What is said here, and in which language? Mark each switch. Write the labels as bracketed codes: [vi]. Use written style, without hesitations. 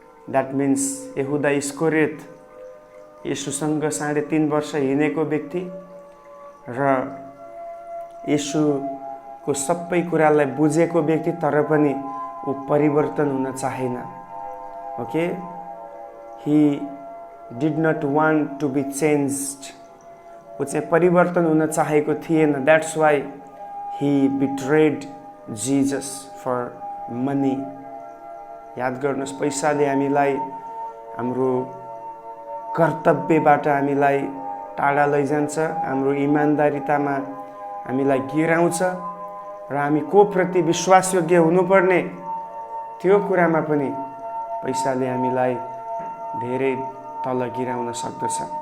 [en] that means [ne] यहुदा इस्करियोत येशूसँग 3.5 वर्ष हिँडेको व्यक्ति र येशूको को सबै कुरालाई बुझेको व्यक्ति तर पनि ऊ परिवर्तन हुन चाहेन। [en] Okay, he did not want to be changed. [ne] ऊ चाहिँ परिवर्तन हुन चाहेको थिएन। [en] That's why he betrayed Jesus for money. [ne] याद गर्नुहोस्, पैसाले हामीलाई हाम्रो कर्तव्यबाट हामीलाई टाढा लैजान्छ, हाम्रो इमान्दारितामा हामीलाई गिराउँछ र हामी को प्रति विश्वासयोग्य हुनुपर्ने त्यो कुरामा पनि पैसाले हामीलाई धेरै तल गिराउन सक्दछ।